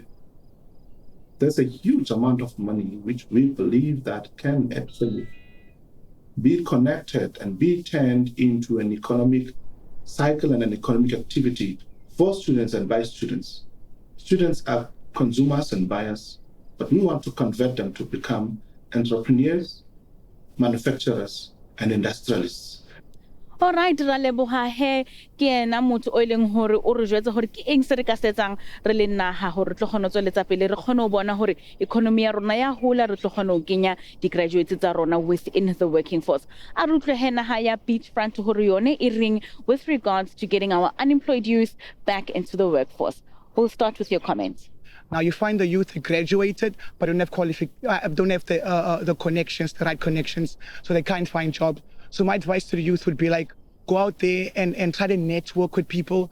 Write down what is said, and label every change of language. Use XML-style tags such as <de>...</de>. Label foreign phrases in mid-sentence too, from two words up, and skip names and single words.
<en>There's a huge amount of money which we believe that can actually be connected and be turned into an economic cycle and an economic activity for students and by students. Students are consumers and buyers, but we want to convert them to become entrepreneurs, manufacturers, and industrialists. All right,</en> <st>ra leboga he ke ena motho o ileng hore o re jwetsa hore ke eng se re ka setsang re le naha hore tlo kgona tsweletsa pele re kgone ho bona hore economy ya rona ya hola re tlo kgona ho kenya di graduates tsa rona</st> <en>within the working force.</en> <st>A re utlwe he naha ya beachfront hore yone e reng</st> <en>with regards to getting our unemployed youth back into the workforce. We'll start with your comments. Now you find the youth graduated, but don't have the connections, the right connections, so they can't find jobs. So my advice to the youth would be like, go out there and try to network with people.</en>